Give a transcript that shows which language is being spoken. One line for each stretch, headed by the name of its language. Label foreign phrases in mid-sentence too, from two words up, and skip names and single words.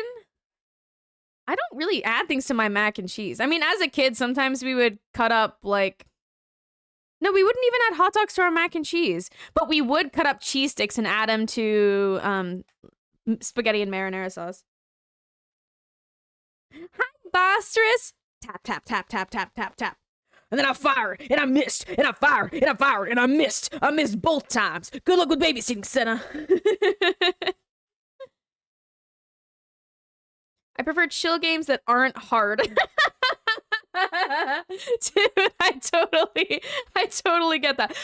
English: I don't really add things to my mac and cheese. I mean, as a kid, sometimes we would cut up, like... No, we wouldn't even add hot dogs to our mac and cheese. But we would cut up cheese sticks and add them to spaghetti and marinara sauce. Hi, Bostress! Tap, tap, tap, tap, tap, tap, tap. And then I fired, and I missed, and I fired, and I fired, and I missed. I missed both times. Good luck with babysitting, Senna. I prefer chill games that aren't hard. Dude, I totally get that.